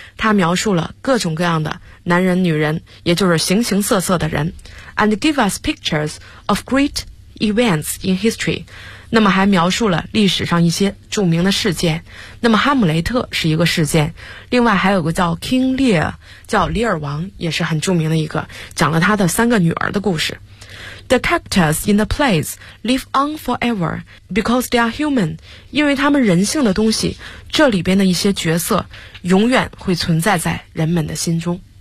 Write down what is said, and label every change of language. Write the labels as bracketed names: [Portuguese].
[Chinese] 他描述了各种各样的男人女人，也就是形形色色的人。 [English] And give us pictures of great events in history. [Chinese] 那么还描述了历史上一些著名的事件。那么哈姆雷特是一个事件，另外还有个叫 King Lear,叫李尔王，也是很著名的一个，讲了他的三个女儿的故事。 [English] The characters in the plays live on forever because they are human, [Chinese] 因为他们人性的东西，这里边的一些角色永远会存在在人们的心中。